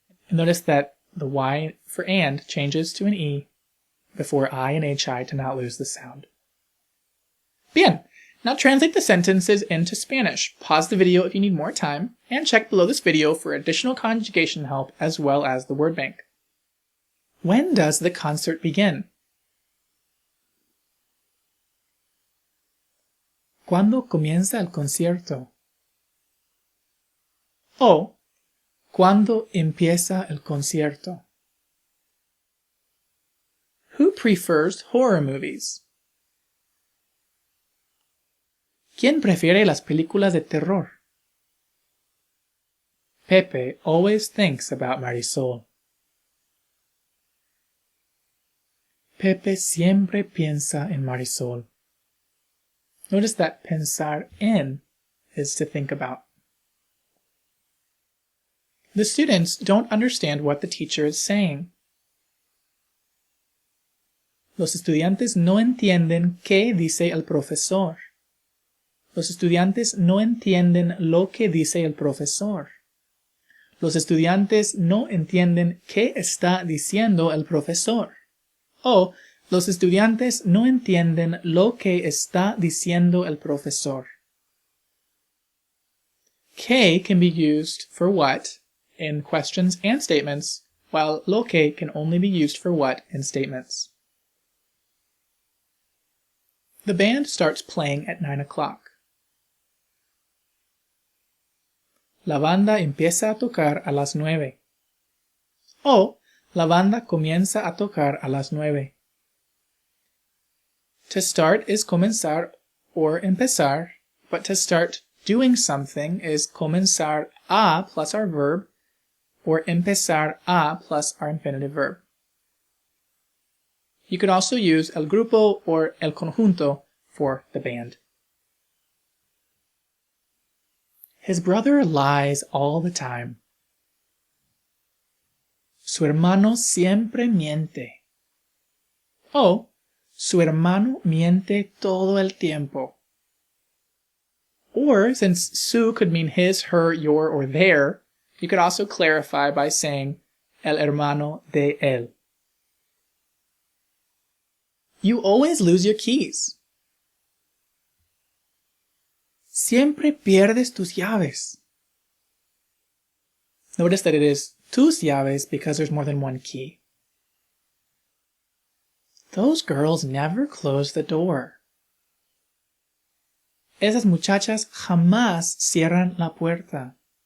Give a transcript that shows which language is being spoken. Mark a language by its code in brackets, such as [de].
[en] Notice that the Y for and changes to an E before I and HI to not lose the sound. Bien! Now translate the sentences into Spanish. Pause the video if you need more time, and check below this video for additional conjugation help as well as the word bank. When does the concert begin? [es] ¿Cuándo comienza el concierto? O, ¿cuándo empieza el concierto? [en] Who prefers horror movies? [es] ¿Quién prefiere las películas de terror? [en] Pepe always thinks about Marisol. [es] Pepe siempre piensa en Marisol. [en] Notice that pensar en is to think about. The students don't understand what the teacher is saying. [es] Los estudiantes no entienden qué dice el profesor. Los estudiantes no entienden lo que dice el profesor. Los estudiantes no entienden qué está diciendo el profesor. O, los estudiantes no entienden lo que está diciendo el profesor. [en] Que can be used for what in questions and statements, while lo que can only be used for what in statements. The band starts playing at 9 o'clock. [es] La banda empieza a tocar a las 9. O, la banda comienza a tocar a las 9. [en] To start is comenzar or empezar, but to start doing something is comenzar a plus our verb, or empezar a plus our infinitive verb. You could also use el grupo or el conjunto for the band. His brother lies all the time. [es] Su hermano siempre miente. O, su hermano miente todo el tiempo. [en] Or, since su could mean his, her, your, or their, you could also clarify by saying [es] el hermano de él. [en] You always lose your keys. [es] Siempre pierdes tus llaves. [en] Notice that it is [es] Tus llaves [en] because there's more than one key. Those girls never close the door. [es] Esas muchachas jamás cierran la puerta.